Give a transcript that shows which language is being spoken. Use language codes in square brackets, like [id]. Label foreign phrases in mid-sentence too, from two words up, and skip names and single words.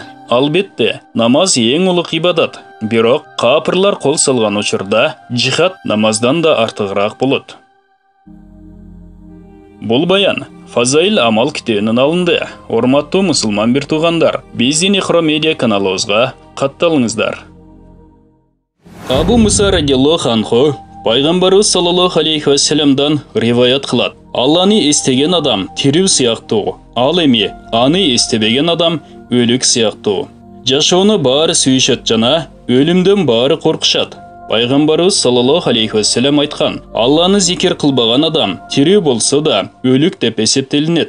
[ky] Албетте, намаз эң улук ибадат. Бирок капырлар кол салган учурда жихад намаздан да артыгыраак болот. Бул баян Фазаил амал китебинен алынды. Урматтуу мусулман бир туугандар, биздин Ихро медиа каналыбызга катталыңыздар. Абу Муса [ar] رضي الله عنه [ky] Пайгамбарыбыз [ar] صلى الله عليه وسلم [ky] риваят кылат: Алланы эстеген адам тирүү сыяктуу, ал эми аны эстебеген адам өлүк сыяктуу. Жашоону баары сүйүшөт жана өлүмдөн баары коркушат. Пайгамбарыбыз [ar] صلى الله عليه وسلم [ky] айткан: Алланы зикир кылбаган адам тирүү болсо да өлүк деп эсептелинет.